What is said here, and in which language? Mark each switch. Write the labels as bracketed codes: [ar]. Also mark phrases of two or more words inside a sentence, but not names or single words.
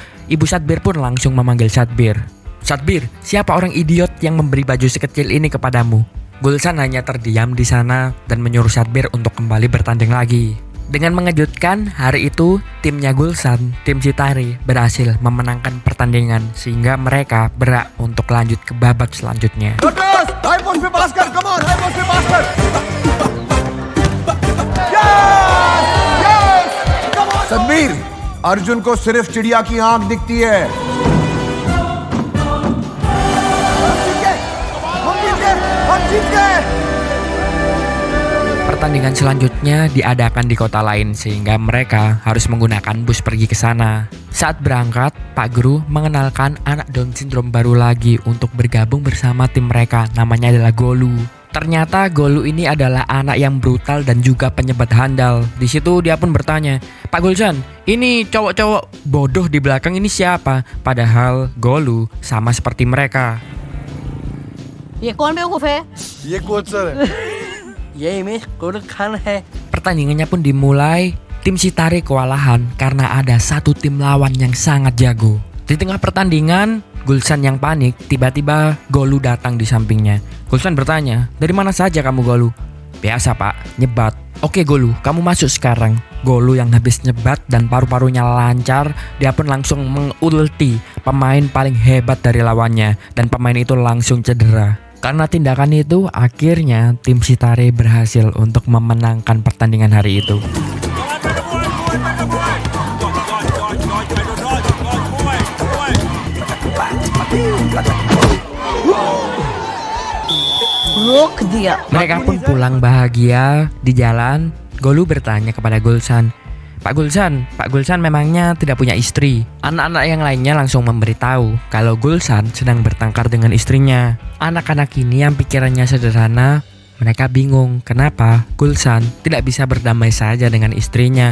[id] Ibu Satbir pun langsung memanggil Satbir. Satbir, siapa orang idiot yang memberi baju sekecil ini kepadamu? Gulsan hanya terdiam di sana dan menyuruh Satbir untuk kembali bertanding lagi. Dengan mengejutkan, hari itu timnya Gulsan, tim Chitauri, berhasil memenangkan pertandingan sehingga mereka berhak untuk lanjut ke babak selanjutnya. [hi] लोटस [en] high post [hi] पे पास कर, [en] come on high post [hi] पे पास कर। सदमीर, अर्जुन को सिर्फ चिड़िया की आंख दिखती है। हम जीत गए। [id] Pertandingan selanjutnya diadakan di kota lain sehingga mereka harus menggunakan bus pergi ke sana. Saat berangkat, Pak Guru mengenalkan anak [en] Down syndrome [id] baru lagi untuk bergabung bersama tim mereka, namanya adalah Golu. Ternyata Golu ini adalah anak yang brutal dan juga penyebat handal. Di situ dia pun bertanya, Pak Gulsan, ini cowok-cowok bodoh di belakang ini siapa? Padahal Golu sama seperti mereka. [hi] ये कौन बेवकूफ है? ये कोच सर है। ये इमेज गोरख खान है। [id] Pertandingannya pun dimulai. Tim Chitauri kewalahan karena ada satu tim lawan yang sangat jago. Di tengah pertandingan, Gulsan yang panik, tiba-tiba Golu datang di sampingnya. Gulsan bertanya, dari mana saja kamu Golu? Biasa Pak, nyebat. Oke Golu, kamu masuk sekarang. Golu yang habis nyebat dan paru-parunya lancar, dia pun langsung mengulti pemain paling hebat dari lawannya. Dan pemain itu langsung cedera. Karena tindakan itu, akhirnya tim Chitauri berhasil untuk memenangkan pertandingan hari itu. [hi] रोक दिया। [id] Mereka pun pulang bahagia. Di jalan, Golu bertanya kepada Gulsan, Pak Gulsan memangnya tidak punya istri? Anak-anak yang lainnya langsung memberitahu kalau Gulsan sedang bertengkar dengan istrinya. Anak-anak ini yang pikirannya sederhana, mereka bingung kenapa Gulsan tidak bisa berdamai saja dengan istrinya.